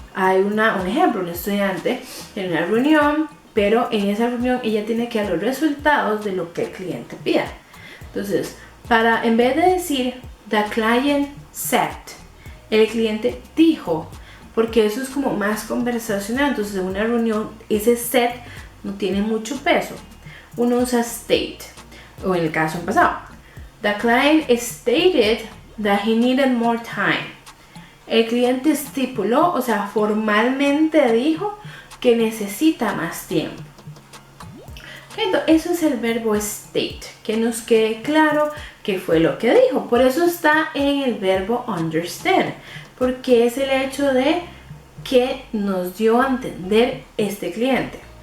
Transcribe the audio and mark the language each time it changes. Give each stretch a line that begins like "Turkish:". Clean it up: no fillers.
Spanish: Hay un ejemplo, un estudiante en una reunión, pero en esa reunión ella tiene que dar los resultados de lo que el cliente pida. Entonces, en vez de decir
English: the client said,
Spanish: el cliente dijo, porque eso es como más conversacional. Entonces, en una reunión ese said no tiene mucho peso. Uno usa state, o en el caso pasado,
English: the client stated that he needed more time.
Spanish: El cliente estipuló, o sea, formalmente dijo que necesita más tiempo. Entonces, eso es el verbo state, que nos quede claro qué fue lo que dijo. Por eso está en el verbo understand, porque es el hecho de que nos dio a entender este cliente.